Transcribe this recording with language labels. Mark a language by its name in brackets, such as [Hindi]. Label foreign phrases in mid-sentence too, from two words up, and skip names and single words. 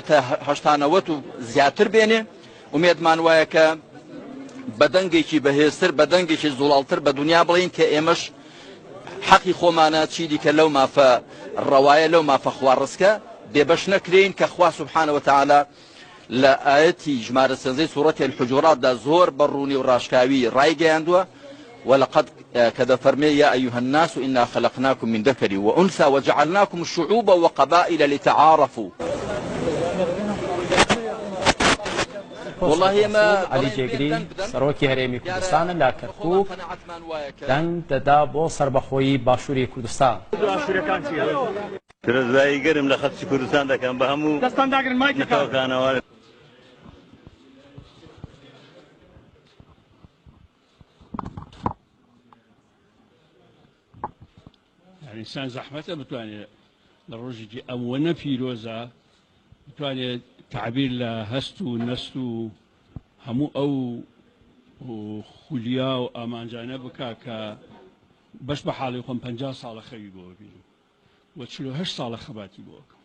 [Central Kurdish] تا 80 و زیاتر بێنێ ومێدمان وایە کە بە دەنگێکی بەهێزتر بە دەنگێکی زوڵاڵتر بە دنیا بڵین کە ئێمەش حەقی خۆمانە چی دیکە لەو مافە ڕەوایە لەو مافە خواڕسکە بێبەش نەکرێن کە خوا [Arabic] سبحانه وتعالى [Central Kurdish] لە ئاەتی ژمارە سەنزەی سوورەتی الحجوراتدا زۆر بەڕوونی و ڕاشکاوی ڕایگەیاندووە [Arabic] ولقد كذا فرمي يا أيها الناس إنا خلقناكم من ذكر وأنثى وجعلناكم شعوبا وقبائل لتعارفوا. والله ما [Central Kurdish] علی جێگری سەرۆکی هەرێمی کوردستانە لا کەرکووک دەنگ دەدا بۆ سەربەخۆیی باشووری کوردستان. درەزایی گەرم لە خەڵکی کوردستان دەکەم بە هەموو نەتەوەکانەوە. ئینسان زەحمەتە بتوانێت لە ڕۆژێکی ئەوەنە پیرۆزە بتوانێت تعبیر لە هەست و نەست و هەموو ئەو خولیا و ئامانجانە بکە کە بەش بە حاڵی خۆم 50 ساڵە خەوی بۆ بینم و 48 ساڵە خەباتی بۆکەم.